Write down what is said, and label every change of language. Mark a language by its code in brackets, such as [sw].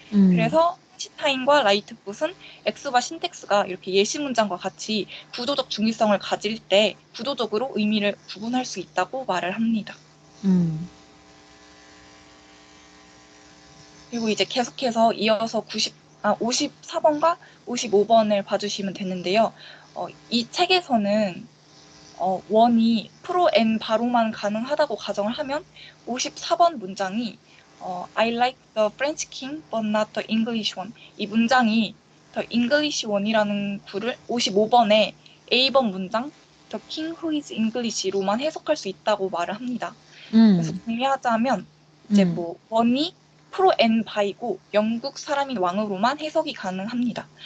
[ko] 그래서 시타인과 라이트풋은 엑스바 신텍스가 이렇게 예시 문장과 같이 구조적 중의성을 가질 때 구조적으로 의미를 구분할 수 있다고 말을 합니다. 그리고 이제 계속해서 이어서 54번과 55번을 봐주시면 되는데요. 이 책에서는 원이 프로 N 바로만 가능하다고 가정을 하면 54번 문장이 [en] I like the French king but not the English one. [ko] 이 문장이 the English one이라는 구를 55번에 A번 문장 [en] the king who is English [ko] 로만 해석할 수 있다고 말을 합니다. 그래서 정리하자면 이제 뭐 원이 프로 N 바이고 영국 사람인 왕으로만 해석이 가능합니다.